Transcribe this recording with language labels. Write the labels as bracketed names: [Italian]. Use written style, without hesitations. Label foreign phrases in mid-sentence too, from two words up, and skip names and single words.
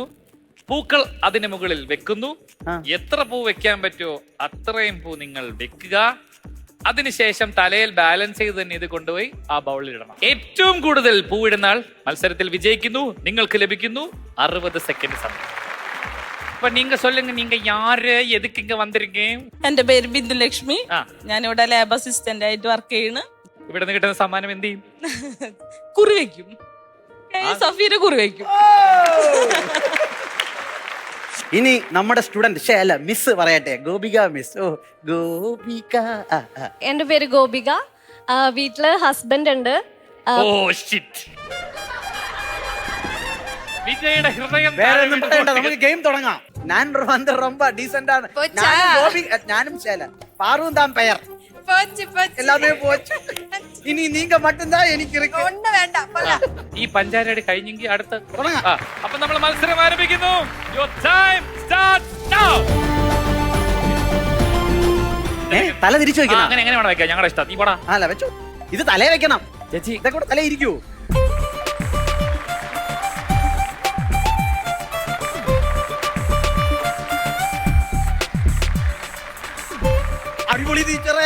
[Malayalam] പൂക്കൾ അതിന് മുകളിൽ വെക്കുന്നു. എത്ര പൂ വെക്കാൻ പറ്റുമോ അത്രയും പൂ നിങ്ങൾ വെക്കുക. അതിനുശേഷം തലയിൽ ബാലൻസ് ചെയ്ത് തന്നെ ഇത് കൊണ്ടുപോയി ആ ബൗളിൽ ഇടണം. ഏറ്റവും കൂടുതൽ പൂ ഇടുന്ന ആൾ മത്സരത്തിൽ വിജയിക്കുന്നു. നിങ്ങൾക്ക് ലഭിക്കുന്നു 60 സെക്കൻഡ് സമയം. [Tamil] இப்ப நீங்க சொல்லுங்க, நீங்க யாரு, எதுக்கு இங்க வந்திருக்கீங்க? [Malayalam] എന്റെ പേര് ബിന്ദു ലക്ഷ്മി. ഞാൻ ഇവിടെ [English] lab assistant [Malayalam] ആയിട്ട് വർക്ക് ചെയ്യണ്. ഇവിടെ നിന്ന് കിട്ടുന്ന സമ്മാനം എന്ത് ചെയ്യും? കുറി വയ്ക്കും. സഫീര കുറി വയ്ക്കും. ഇനി നമ്മുടെ സ്റ്റുഡന്റ് അല്ല മിസ് പറയട്ടെ, ഗോപിക മിസ്. ഓ ഗോപിക. എന്റെ പേര് ഗോപിക. വീട്ടില് ഹസ്ബൻഡ് ഉണ്ട്. [English] oh shit. [Malayalam] വിജയുടെ ഹൃദയം. വേറെ ഒന്നും പറയണ്ട, നമുക്ക് ഗെയിം തുടങ്ങാം. ഞാൻ ரொம்ப ഡീസന്റ് ആണ്. ഞാനും ശേല പാറും താൻ പെയർ [Tamil] எல்லாமே போச்சு. இனி நீங்க மட்டும்தான் எனக்கு இருக்கு. [Malayalam] ഒന്നും വേണ്ട. ഈ പഞ്ചാരയുടെ കഴിഞ്ഞെങ്കിൽ അടുത്ത അപ്പൊ നമ്മൾ മത്സരം ആരംഭിക്കുന്നു. [English] Your time starts now. [Malayalam] തല തിരിച്ചു വെക്കണം. അങ്ങനെ എങ്ങനെ വേണം വെക്കാം, ഞങ്ങളുടെ ഇഷ്ടം. നീ പോടാ. അല്ല വെച്ചു, ഇത് തലേ വെക്കണം ചേച്ചി. ഇതൊക്കെ കൂടെ തലേ ഇരിക്കൂ. അടിപൊളി ടീച്ചറെ.